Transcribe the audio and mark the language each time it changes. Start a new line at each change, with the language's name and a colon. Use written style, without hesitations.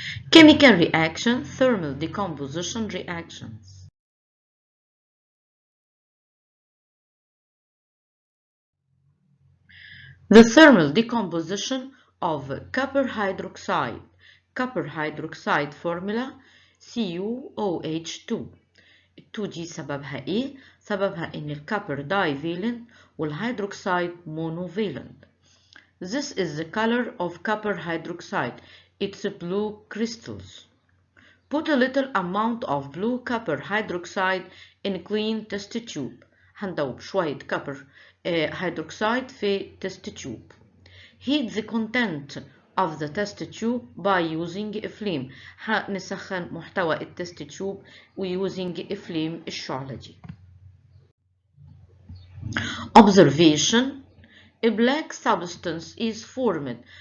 English: Chemical reaction, thermal decomposition reactions. The thermal decomposition of copper hydroxide. Copper hydroxide formula CuOH2.
Arabic: ال 2 دي سببها ايه؟ سببها ان الكبر divalent والهيدروكسيد monovalent.
English: This is the color of copper hydroxide. It's blue crystals. Put a little amount of blue copper hydroxide in a clean test tube.
Arabic: هندوب شوية copper hydroxide في test tube.
English: Heat the content of the test tube by using a flame.
Arabic: هنسخن محتوى التست تيوب
English: using a flame
Arabic: الشعلجي.
English: Observation: A black substance is formed.